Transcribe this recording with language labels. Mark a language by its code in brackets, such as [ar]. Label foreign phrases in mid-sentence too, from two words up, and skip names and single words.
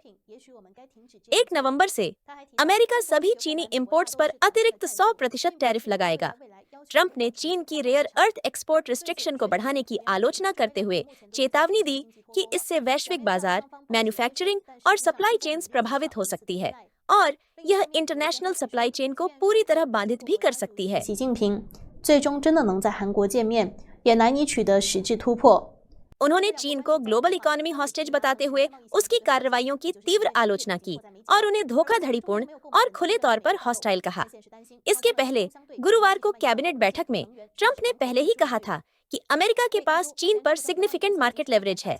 [hi] 1 नवंबर से अमेरिका सभी चीनी इंपोर्ट्स पर अतिरिक्त 100% टैरिफ लगाएगा। ट्रंप ने चीन की [en] rare earth export restriction [hi] को बढ़ाने की आलोचना करते हुए चेतावनी दी कि इससे वैश्विक बाजार, मैन्युफैक्चरिंग और [en] supply chains [hi] प्रभावित हो सकती है और यह [en] international supply chain [hi] को पूरी तरह बाधित भी कर सकती है। [zh] 习近平最终真的能在韩国见面，也难以取得实质突破。 [hi] उन्होंने चीन को [en] global economy hostage [hi] बताते हुए उसकी कार्रवाइयों की तीव्र आलोचना की और उन्हें धोखाधड़ीपूर्ण और खुले तौर पर हॉस्टाइल कहा। इसके पहले गुरुवार को कैबिनेट बैठक में ट्रंप ने पहले ही कहा था कि अमेरिका के पास चीन पर [en] significant market leverage [hi] है।